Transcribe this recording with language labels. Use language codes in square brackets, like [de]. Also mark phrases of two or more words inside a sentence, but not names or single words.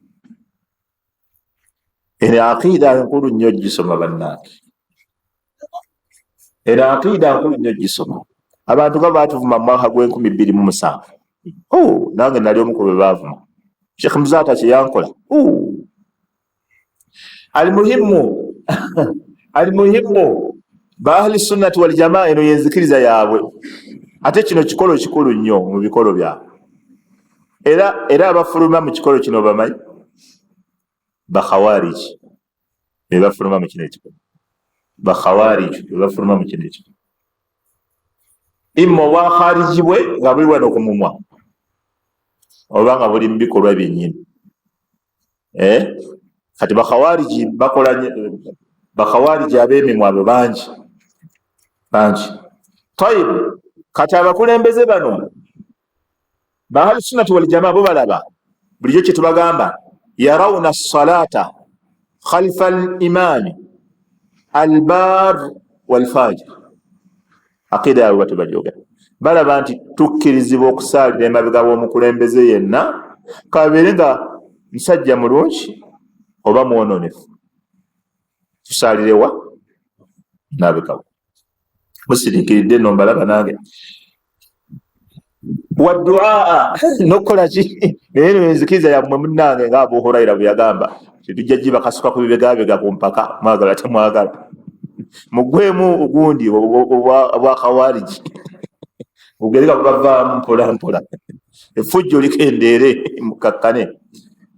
[lg] Eno aqiida nkulu nnyo gisoma bannange, eno aqiida nkulu nnyo gisoma. Abantu nga baatuvuma mu mwaka gw'2007, nange nali omu ku be baavuma. Sheikh Muzata kye yankola, alimuhimu ba [ar] أهل السنة والجماعة, [lg] eno yenzikiriza yaabwe. Ate kino kikolo kikulu nnyo mu bikolo byabwe. Era abafuluma mu kikolo kino bamanyi bakhawariji be bafuluma mu kino ekikolo. Bakhawariji be bafuluma mu kino ekikolo. Imma wakharijibwe nga buli wano okumumwa, oba nga buli mu bikolwa byennyini. Kati bakhawariji bakola, bakhawariji ab'emimwa abo bangi. Tayib, kati abakulembeze bano ba [ar] أهل السنة والجماعة [lg] bo balaba bulijjo kye tubagamba, [ar] يرون الصلاة خلف الإمام البر والفاجر. [lg] Aqida yaabwe batubajooga, balaba nti tukkirizibwa okusaalira emabega w'omukulembeze yenna, kabeere nga musajja mulungi oba mwononefu, tusaalirewa nabekawo. Musiriikiridde nno mbalaba nange. Wadduaa, n'okukola ki, naye nenzikiriza yammwe munnange nga Abu Huraira bwe yagamba, tujja giba kasuka ku bibegabega ku mpaka, mwagala temwagala, mugwemu ogundi obwa khawariji bugereka bubavaamu mpola mpola, effujjo likendeere mukakkane.